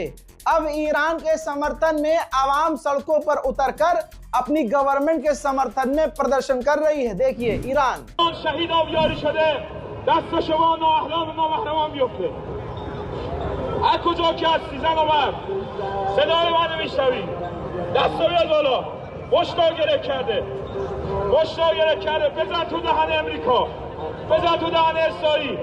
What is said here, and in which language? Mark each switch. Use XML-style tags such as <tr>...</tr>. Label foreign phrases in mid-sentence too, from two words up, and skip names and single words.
<hi>अब ईरान के समर्थन में आवाम सड़कों पर उतरकर अपनी गवर्नमेंट के समर्थन में प्रदर्शन कर रही है। देखिए ईरान,</hi> <fa>از کجا که هستی زن و مرد صدای منو میشنوی دستو بیاد بالا. مشتو گره کرده. مشتو گره کرده. بزن تو دهن امریکا. بزن تو دهن اسرائیل.</fa>